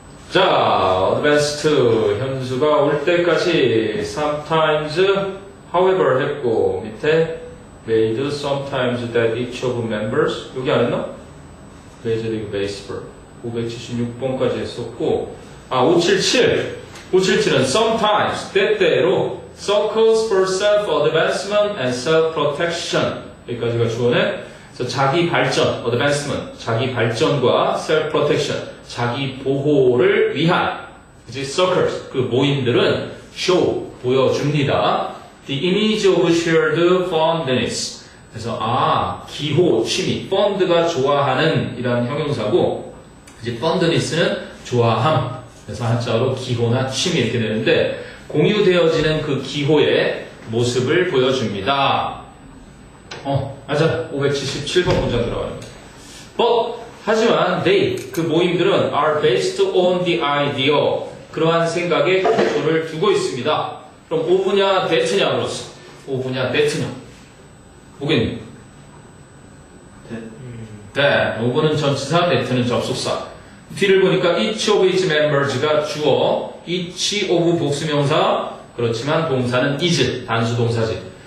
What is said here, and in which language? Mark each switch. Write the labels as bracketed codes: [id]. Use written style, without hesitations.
[ko] 자, advanced 현수가 올 때까지 sometimes, however 했고 밑에 [en] made sometimes that each of members [ko] 여기 안 했나? Major League Baseball 576번까지 했었고 577은 sometimes 때때로 [en] circles for self-advancement and self-protection [ko] 여기까지가 주어네. 그래서 자기 발전, advancement, 자기 발전과 self-protection, 자기 보호를 위한 이제 circles, 그 모임들은 show, 보여줍니다. [en] The image of shared fondness. [ko] 그래서 기호, 취미, fond가 좋아하는 이라는 형용사고 이제 fondness는 좋아함. 그래서 한자로 기호나 취미 이렇게 되는데 공유되어지는 그 기호의 모습을 보여줍니다. 맞아. 577번 문장 들어가는 거야. [en] But, [ko] 하지만 [en] they, [ko] 그 모임들은 [en] are based on the idea. [ko] 그러한 생각에 기초를 두고 있습니다. 그럼 오브냐, 데트냐 그렇소. 오브냐, 데트냐. 뭐겠니? 네. 오브는 전치사, 데트는 접속사. 뒤를 보니까 [en] each of its members [ko] 가 주어, each of 복수명사, 그렇지만 동사는 is, 단수 동사지.